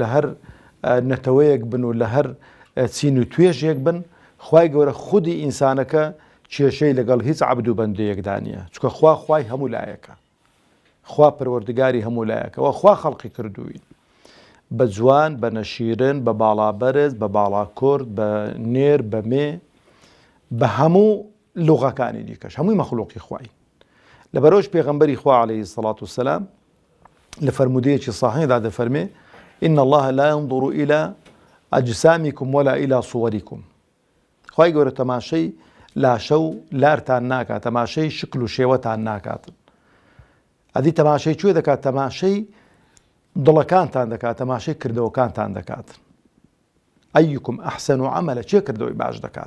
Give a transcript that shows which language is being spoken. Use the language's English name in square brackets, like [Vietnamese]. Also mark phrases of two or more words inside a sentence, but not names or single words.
[Central Kurdish] هەر نەتەوەیەک بن و لە هەر چین و توێژێک بن، خوای گەورە خودی ئینسانەکە کێشەی لەگەڵ هیچ عەبد و بەندەیەکدا نییە، چونکە خوای هەموو لایەکە، خوا پەروەردگاری هەموو لایەکەوە، خوا خەڵقی کردووین بە جوان، بە نەشیرن، بە باڵابەرز، بە باڵاکورد، بە نێر، بە مێ، بە هەموو لوغەکانی دیکەش، هەمووی مەخلوقی خوای. لەبەرەوەش پێغەمبەری خوا [Arabic] عەلەیهی سەڵات وسەلام [Central Kurdish] لە فەرمودەیەکی صاحیحدا دەفەرمێ: [Arabic] ئین الله لا ينظر إلى أجسامكم ولا إلى صوركم. [Central Kurdish] خوای گەورە تەماشەی لاشە و لارتان ناکات، تەماشەی شکل و شێوەتان ناکاتن. ئەدی تەماشەی کوێ دەکات؟ تەماشەی دڵەکانتان دەکات، تەماشەی کردەوەکانتان دەکات. [Arabic] ئەیکم ئەحسەن عەمەلە، [Central Kurdish] چێ کردەوەی باش دەکات؟